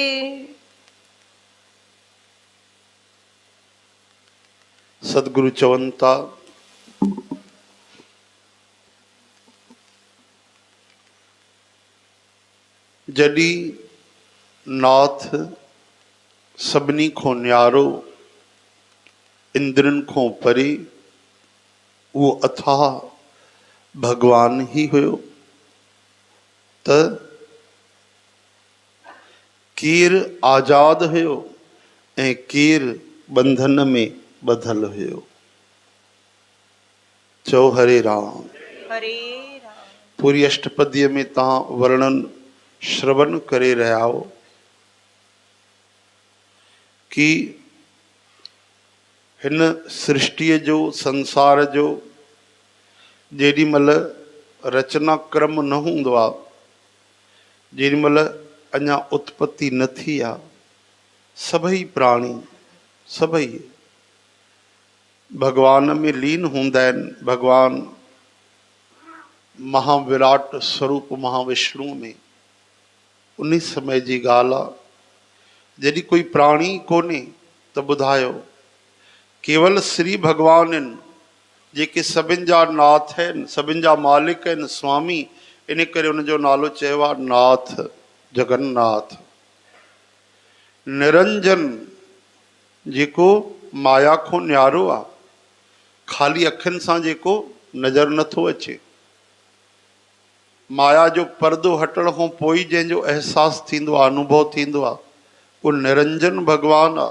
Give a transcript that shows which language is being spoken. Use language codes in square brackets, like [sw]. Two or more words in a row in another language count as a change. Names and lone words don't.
[sd] सदगुरु चवंता जॾी नाथ सभिनी को न्यारो इंद्रन को परे वो अथाह भगवान ही हुयो त केर आजाद हुयो ऐं केर बंधन में बधल हुयो। चो हरे राम। हरे राम। पूरी अष्टपदीअ में तहां वर्णन श्रवण करे रहा हो कि हिन सृष्टि जो संसार जो जेडी मल रचना क्रम न होंदो आ, जेडी मल अञा उत्पत्ति न थी आ, सभई प्राणी सभई भगवान में लीन होंदा आहिनि। भगवान महाविराट स्वरूप महाविष्णु में उन समय जी ॻाल्हि आहे जॾहिं कोई प्राणी कोन्हे त ॿुधायो केवल श्री भगवान आहिनि जेके सभिनि जा नाथ आहिनि, सभिनि जा मालिक आहिनि, स्वामी। इन करे उनजो नालो चयो आहे नाथ, जगन्नाथ। निरंजन जेको माया खां न्यारो आहे, खाली अखियुनि सां जेको नज़र नथो अचे, माया जो पर्दो हटण खां पोइ जंहिंजो अहसास थींदो आहे, अनुभव थींदो आहे, उहो निरंजन भगवान आहे।